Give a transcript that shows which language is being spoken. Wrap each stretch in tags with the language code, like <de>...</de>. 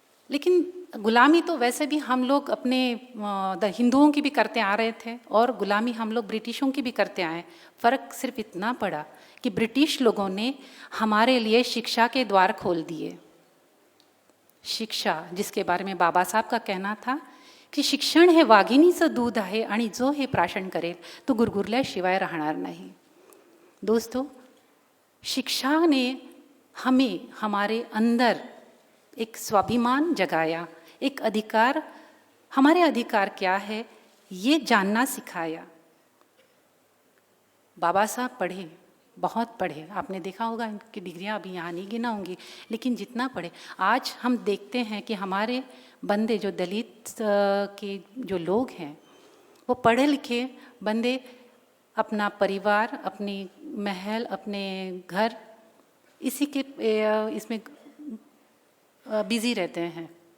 <hi>लेकिन गुलामी तो वैसे भी हम लोग अपने हिंदुओं की भी करते आ रहे थे और गुलामी हम लोग ब्रिटिशों की भी करते आए। फ़र्क सिर्फ इतना पड़ा कि ब्रिटिश लोगों ने हमारे लिए शिक्षा के द्वार खोल दिए। शिक्षा, जिसके बारे में बाबा साहब का कहना था की</hi> <mr>शिक्षण हे वाघिणीचं दूध आहे आणि जो हे प्राशन करेल तो गुरगुरल्याशिवाय राहणार नाही।</mr> <hi>दोस्तों, शिक्षा ने हमें हमारे अंदर एक स्वाभिमान जगाया, एक अधिकार, हमारे अधिकार क्या है ये जानना सिखाया। बाबा साहब पढ़े, बहुत पढ़े, आपने देखा होगा इनकी डिग्रियां अभी यहाँ नहीं गिनाऊंगी, लेकिन जितना पढ़े आज हम देखते हैं कि हमारे बंदे जो दलित के जो लोग हैं वो पढ़े लिखे बंदे अपना परिवार, अपनी महल, अपने घर इसी के इसमें बिजी रहते हैं।</hi>